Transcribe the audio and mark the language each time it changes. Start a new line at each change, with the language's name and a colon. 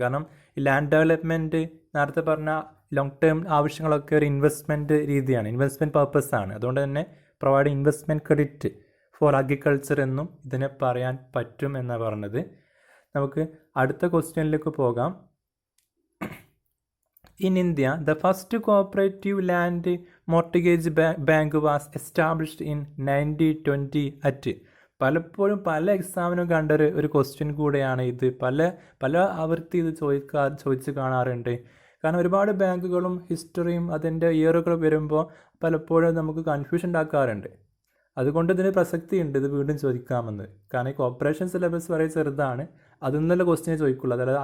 Malayalam: കാരണം ഈ land development നേരത്തെ പറഞ്ഞ ലോങ് ടേം ആവശ്യങ്ങളൊക്കെ ഒരു ഇൻവെസ്റ്റ്മെൻറ്റ് രീതിയാണ്, ഇൻവെസ്റ്റ്മെൻറ്റ് പർപ്പസാണ്. അതുകൊണ്ട് തന്നെ
English: provide investment credit for agriculture
Malayalam: എന്നും ഇതിനെ പറയാൻ പറ്റും എന്നാണ് പറഞ്ഞത്. നമുക്ക് അടുത്ത ക്വസ്റ്റ്യനിലേക്ക് പോകാം.
English: In India, the first cooperative land mortgage bank was established in 1920 at.
Malayalam: പലപ്പോഴും പല എക്സാമിനും കണ്ട ഒരു ക്വസ്റ്റ്യൻ കൂടെയാണ് ഇത്. പല ആവർത്തി ഇത് ചോദിച്ച് കാണാറുണ്ട്. കാരണം ഒരുപാട് ബാങ്കുകളും ഹിസ്റ്ററിയും അതിൻ്റെ ഇയറുകൾ വരുമ്പോൾ പലപ്പോഴും നമുക്ക് കൺഫ്യൂഷൻ ഉണ്ടാക്കാറുണ്ട്. അതുകൊണ്ട് ഇതിന് പ്രസക്തിയുണ്ട് ഇത് വീണ്ടും ചോദിക്കാമെന്ന്. കാരണം ഈ കോപ്പറേഷൻ സിലബസ് വളരെ ചെറുതാണ്, അതിൽ നിന്നുള്ള ക്വസ്റ്റ്യനെ ചോദിക്കുള്ളൂ.